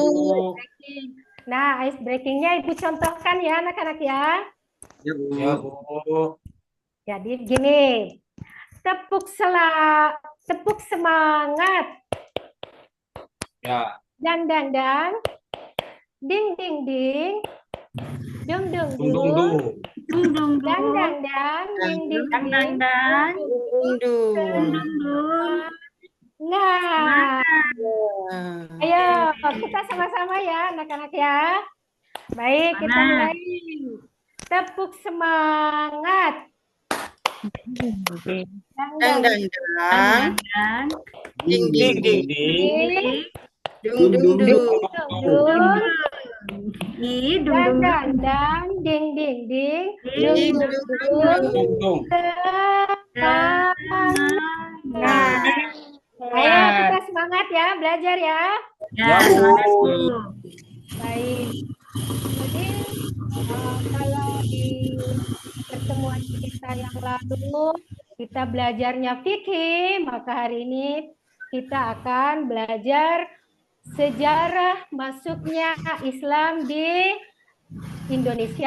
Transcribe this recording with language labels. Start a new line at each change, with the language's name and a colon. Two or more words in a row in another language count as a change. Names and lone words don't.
Indonesian: Bu. Nah,
English: ice breakingnya
Indonesian: Ibu contohkan ya anak-anak ya. Ya, Bu. Ya, Bu. Jadi begini, tepuk semangat, Ya. dan, ding, dung, Dung, dung, dung. Dung dung dan, dung. ding, Dang dang dang. Dung. Dung dung dung. Nah, Nah, ayo kita sama-sama ya anak-anak ya. Baik, kita Semangat. mulai. Tepuk semangat. dang dang dang. Dan Ding Ding, ding ding, ding. ding. Dung dung dung. Dung, Ih, dung dung dung. dan, ding, Ding dung, dung dung, Dung, dung. Nah, ayo kita semangat ya, belajar ya. Ya, Ya, Bu. semangat Bu. Baik. Jadi kalau di pertemuan kita yang lalu kita belajarnya fikih, maka hari ini kita akan belajar sejarah masuknya Islam di Indonesia.